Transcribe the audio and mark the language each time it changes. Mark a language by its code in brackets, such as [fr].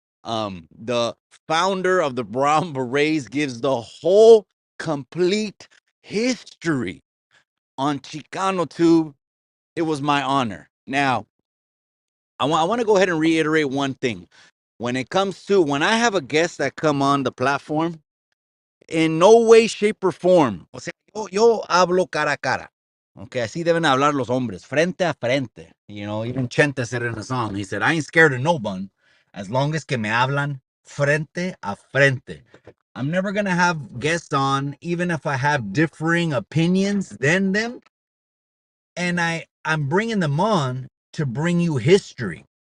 [en] The founder of the Brown Berets gives the whole complete history on Chicano Tube. It was my honor. Now, I want to go ahead and reiterate one thing. When it comes to when I have a guest that come on the platform, in no way, shape, or form. [es] O sea, yo hablo cara a cara. Okay, así deben hablar los hombres, frente a frente. [en] You know, even Chente said it in a song. He said, I ain't scared of no one as long as [es] que me hablan frente a frente. [en] I'm never going to have guests on, even if I have differing opinions than them. And I'm bringing them on to bring you history.